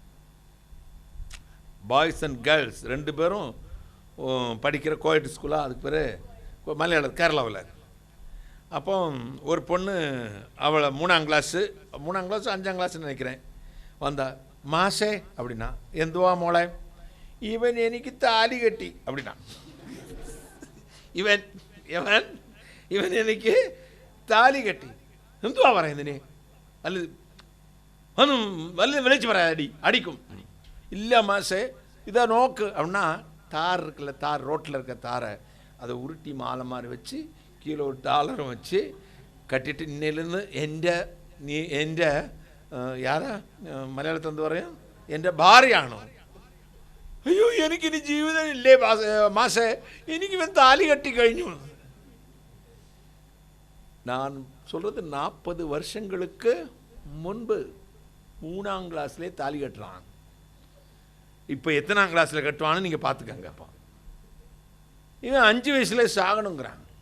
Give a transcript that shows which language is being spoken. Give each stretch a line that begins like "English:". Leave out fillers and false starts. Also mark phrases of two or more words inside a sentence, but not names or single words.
Tamil: பாய்ஸ் அண்ட் கேர்ள்ஸ் 2 பேரும் படிக்கிற கோயட் ஸ்கூலாக, அதுக்கு பேர் மலையாளம், கேரளாவில். அப்போ ஒரு பொண்ணு, அவளை 3ஆம் கிளாஸ் 5ஆம் கிளாஸ்ன்னு நினைக்கிறேன், வந்தா. மாசே அப்படின்னா.
Malayalam: എന്തുവാ മോളെ?
Tamil: இவன் எனக்கு தாலி கட்டி அப்படின்னா. இவன் இவன் இவன் எனக்கு தாலி கட்டி
Malayalam: എന്തുവാ പറയുന്നതിന്?
Tamil: அல்லது ஒன்றும் வல்லது விளைச்சி வர அடிக்கும். இல்லை மாசே, இதை நோக்கு அப்படின்னா. தார் இருக்குல்ல, தார் ரோட்டில் இருக்க தாரை அதை உருட்டி மாலை மாதிரி வச்சு கீழே ஒரு டாலரும் வச்சு கட்டிட்டு, இன்னிலேருந்து എൻ്റെ யாரா
Malayalam: മലയാളത്തിൽ എന്ത് പറയും, എൻ്റെ ഭാര്യയാണോ? അയ്യോ എനിക്കിനി ജീവിതം ഇല്ലേ മാസേ, എനിക്ക് ഇവൻ താലി കട്ടി കഴിഞ്ഞു.
Tamil: நான் சொல்கிறது 40 வருஷங்களுக்கு முன்பு 3ஆம் கிளாஸ்லேயே தாலி கட்டுறான். இப்போ எத்தனாம் கிளாஸில் கட்டுவான்னு நீங்கள் பார்த்துக்கங்க. அப்போ இவன் 5 வயசுல சாகணுங்கிறான்.